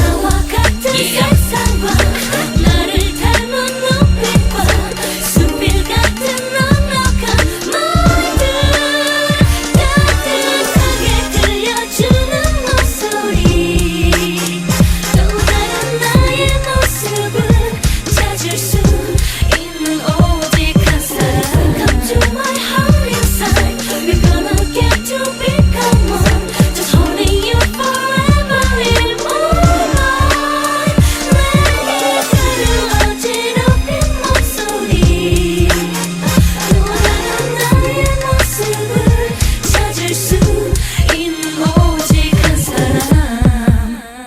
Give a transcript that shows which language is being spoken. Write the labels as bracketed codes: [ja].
[ko] 나와 같은 세상과 나를 닮은 눈빛과 수필 같은 넉넉한 말들 따뜻하게 들려주는 목소리 또 다른 나의 모습을 찾을 수 있는 오직 한 사람. [en] Come to my heart inside. We're gonna get to become one. Just holding you forever in moonlight. [ko] 내게 들려 어지럽힌 목소리 또 다른 나의 모습을 찾을 수 있는 오직 한 사람.